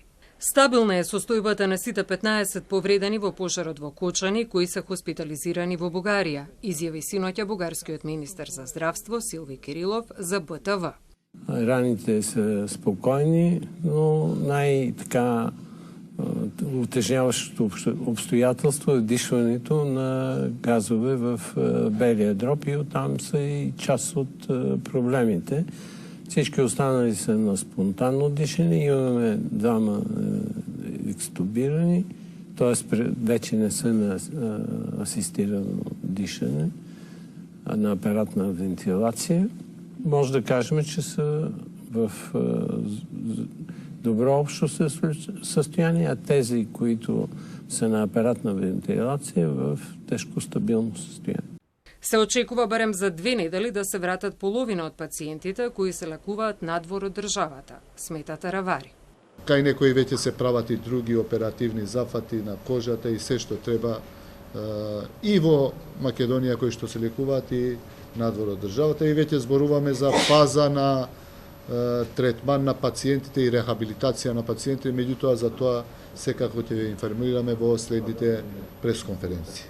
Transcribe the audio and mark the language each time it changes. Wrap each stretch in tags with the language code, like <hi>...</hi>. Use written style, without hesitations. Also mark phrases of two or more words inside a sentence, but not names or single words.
<mk>Стабилна е состојбата на сите 15 повредени во пожарот во Кочани, кои се хоспитализирани во Бугарија, изјави синоќа бугарскиот министер за здравство Силви Кирилов за БТВ.</mk> <bg>Раните се спокојни, но нај-така утежняващото обстојателство е дишването на газове в белия дроб и оттам са и част от проблемите. Всички останали са на спонтанно дишане. Имаме двама екстубирани, т.е. вече не са на асистирано дишане, а на апаратна вентилация. Може да кажем, че са в добро общо състояние, а тези, които са на апаратна вентилация, в тежко стабилно състояние.</bg> <mk>Се очекува барем за 2 недели да се вратат половина од пациентите кои се лекуваат надвор од државата, смета Таравари. Кај некои веќе се прават и други оперативни зафати на кожата и се што треба и во Македонија кои што се лекуваат и надвор од државата и веќе зборуваме за фаза на третман на пациентите и рехабилитација на пациентите, меѓутоа за тоа секако ќе ве информираме во следните пресконференции.</mk>